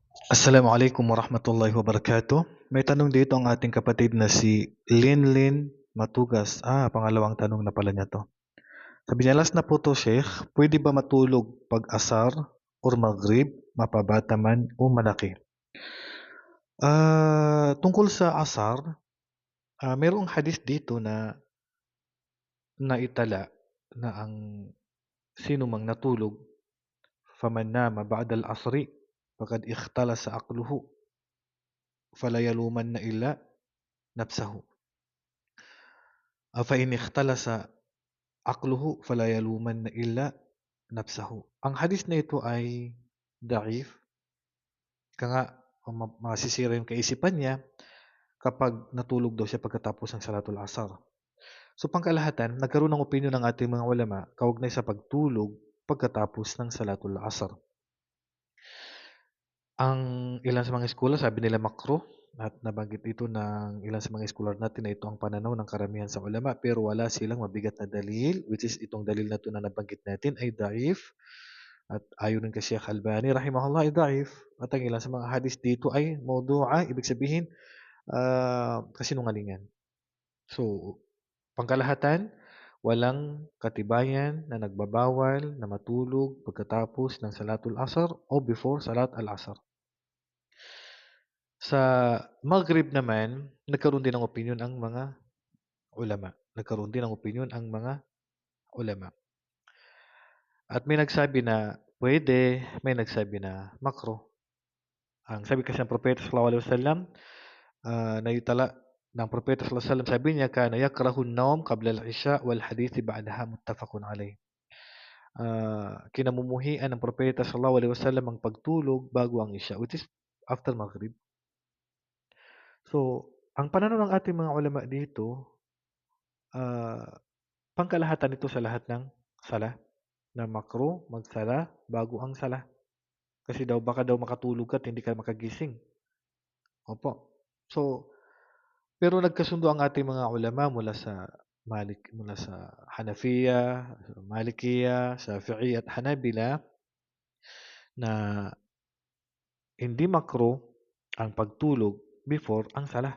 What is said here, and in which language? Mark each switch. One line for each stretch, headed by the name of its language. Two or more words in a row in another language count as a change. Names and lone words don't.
Arabic: السلام عليكم ورحمة الله وبركاته.
Filipino: May tanong dito ang ating kapatid na si Linlin Matugas. Pangalawang tanong na pala niya to. Sabi niya, last na po to, Sheikh. Pwede ba matulog pag asar or maghrib, mapabata man o malaki? Tungkol sa asar, mayroong hadith dito na naitala na ang sino mang natulog,
Arabic: فمن نام بعد العصر، فقد اختلس عقله، فلا يلومن إلا نفسه. فإن اختلس عقله فلا يلومن إلا nafsahu.
Filipino: Ang hadith na ito ay da'if. Kaya nga masisira yung kaisipan niya kapag natulog daw siya pagkatapos ng salatul asar. So pangkalahatan, nagkaroon ng opinion ng ating mga ulama kaugnay sa pagtulog pagkatapos ng salatul asar. Ang ilan sa mga eskwela sabi nila makruh at nabanggit ito ng ilan sa mga scholar natin na ito ang pananaw ng karamihan sa ulama, pero wala silang mabigat na dalil,
English: which is
Filipino: itong dalil na ito na nabanggit natin ay daif at ayon din kay Sheikh Albani rahimahullah ay daif, at ang ilan sa mga hadis dito ay mawdu'a, ibig sabihin kasinungalingan. So pangkalahatan, walang katibayan na nagbabawal na matulog pagkatapos ng salatul asar o before salat al-asar. Sa Maghrib naman, nagkaroon din ng opinyon ang mga ulama. Nagkaroon din ng opinyon ang mga ulama. At may nagsabi na pwede, may nagsabi na makruh. Ang sabi kasi ng Propeta
Arabic: صلى الله عليه وسلم,
Filipino: naitala ng Propeta
Arabic: صلى الله عليه وسلم,
Filipino: sabi niya,
Arabic: كان يكره النوم قبل العشاء والحديث بعدها متفق عليه.
Filipino: Kinamumuhian ng Propeta
Arabic: صلى الله عليه وسلم
Filipino: ang pagtulog bago ang isya,
English: which is after Maghrib.
Filipino: So, ang pananaw ng ating mga ulama dito, pangkalahatan ito sa lahat ng sala, na makruh magsala bago ang sala. Kasi daw baka daw makatulog ka at hindi ka makagising. Opo. So, pero nagkasundo ang ating mga ulama mula sa Hanafiya, Malikiya, Shafi'i at Hanabila na hindi makruh ang pagtulog before ang sala.